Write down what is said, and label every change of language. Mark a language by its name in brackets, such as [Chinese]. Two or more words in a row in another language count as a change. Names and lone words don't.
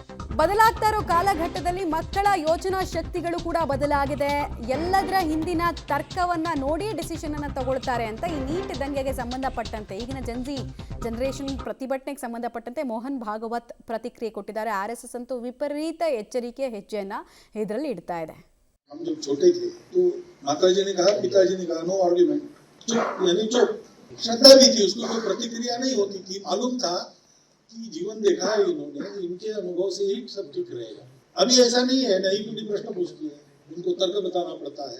[Kannada] ಬದಲಾಗ್ತಾ ಇರೋ ಕಾಲಘಟ್ಟದಲ್ಲಿ ಮಕ್ಕಳ ಯೋಚನಾ ಶಕ್ತಿಗಳು ಕೂಡ ಬದಲಾಗಿದೆ. ಎಲ್ಲದರ ಹಿಂದಿನ ತರ್ಕವನ್ನ ನೋಡಿ ಡಿಸಿಷನ್ ಅನ್ನ ತಗೊಳ್ತಾರೆ ಅಂತ ಈ ನೀಟ್ ದಂಗೆಗೆ ಸಂಬಂಧಪಟ್ಟಂತೆ ಈಗಿನ ಜನರೇಷನ್ ಪ್ರತಿಭಟನೆಗೆ ಸಂಬಂಧಪಟ್ಟಂತೆ ಮೋಹನ್ ಭಾಗವತ್ ಪ್ರತಿಕ್ರಿಯೆ ಕೊಟ್ಟಿದ್ದಾರೆ. RSS ಅಂತೂ ವಿಪರೀತ ಎಚ್ಚರಿಕೆ ಹೆಜ್ಜೆಯನ್ನ ಇದರಲ್ಲಿ ಇಡ್ತಾ ಇದೆ. [Hindi] हम जब छोटे थे तो माताजी ने कहा, पिताजी ने कहा, [English] no argument, [Hindi] चुप यानी चुप। श्रद्धा भी थी, उसको कोई प्रतिक्रिया नहीं होती थी। मालूम था कि जीवन देखा है इन्होंने, इनके अनुभव से ही सब ठीक रहेगा। अभी ऐसा नहीं है, नई पीढ़ी प्रश्न पूछती है, उनको तर्क बताना पड़ता है।